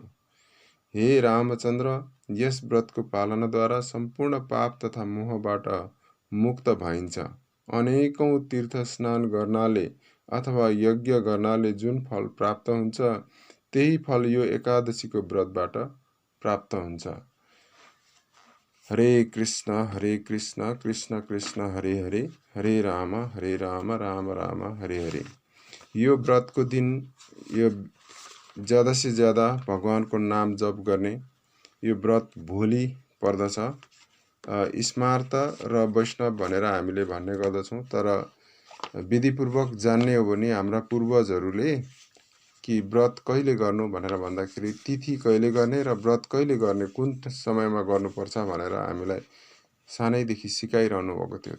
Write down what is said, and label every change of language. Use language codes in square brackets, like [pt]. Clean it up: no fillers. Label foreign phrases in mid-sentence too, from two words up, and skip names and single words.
[ne] हे रामचन्द्र, यस व्रतको पालनाद्वारा सम्पूर्ण पाप तथा मोहबाट मुक्त भइन्छ। अनेकौं तीर्थ स्नान गर्नाले अथवा यज्ञ गर्नाले जुन फल प्राप्त हुन्छ त्यही फल यो एकादशीको व्रतबाट प्राप्त हुन्छ। [sa] हरे कृष्ण कृष्ण कृष्ण हरे हरे, हरे राम राम राम हरे हरे। [ne] यो व्रतको दिन यो [hi] ज्यादा से ज्यादा [ne] भगवानको नाम जप गर्ने यो व्रत भोलि पर्दछ। स्मार्त र वैष्णव भनेर हामीले भन्ने गर्दछौँ, तर विधिपूर्वक जान्ने हो भने हाम्रा पूर्वजहरूले कि व्रत कहिले गर्नु भनेर भन्दाखेरि तिथि कहिले गर्ने र व्रत कहिले गर्ने, कुन समयमा गर्नुपर्छ भनेर हामीलाई सानैदेखि सिकाइरहनु भएको थियो।